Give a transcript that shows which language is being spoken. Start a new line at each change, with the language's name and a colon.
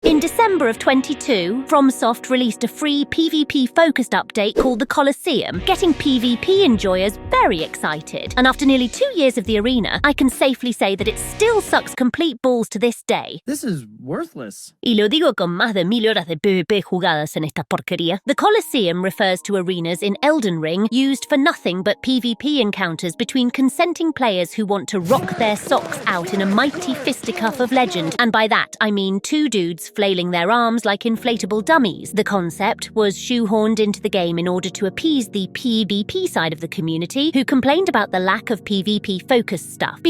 English: December of 22, Fromsoft released a free PvP-focused update called the Colosseum, getting PvP enjoyers very excited. And after nearly 2 years of the arena, I can safely say that it still sucks complete balls to this day. This is worthless.
Spanish: Y lo digo con más de 1000 horas de PvP jugadas en esta porquería.
English: The Colosseum refers to arenas in Elden Ring used for nothing but PvP encounters between consenting players who want to rock their socks out in a mighty fisticuff of legend, and by that I mean 2 dudes flailing their arms like inflatable dummies. The concept was shoehorned into the game in order to appease the PvP side of the community, who complained about the lack of PvP-focused stuff.